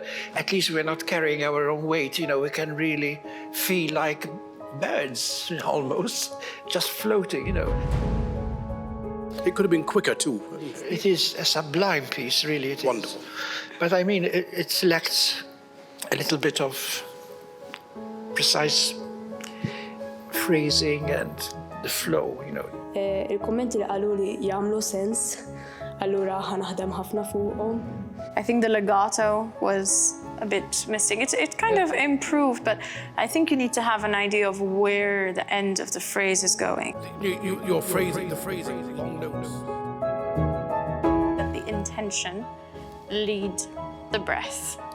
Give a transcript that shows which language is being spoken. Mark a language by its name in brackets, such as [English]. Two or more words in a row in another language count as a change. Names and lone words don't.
[English] At least we're not carrying our own weight, you know. We can really feel like birds, almost, just floating, you know. It could have been quicker, too. It is a sublime piece, really, it is. Wonderful. But I mean, it lacks a little bit of precise phrasing and the flow, you know. [Maltese] Il-kommenti li qalu li jagħmlu sens, allura ħanaħdem ħafna fuqhom. [English] I think the legato was a bit missing. It kind of improved, but I think you need to have an idea of where the end of the phrase is going. Your phrasing, the phrasing, long notes. Let the intention lead the breath.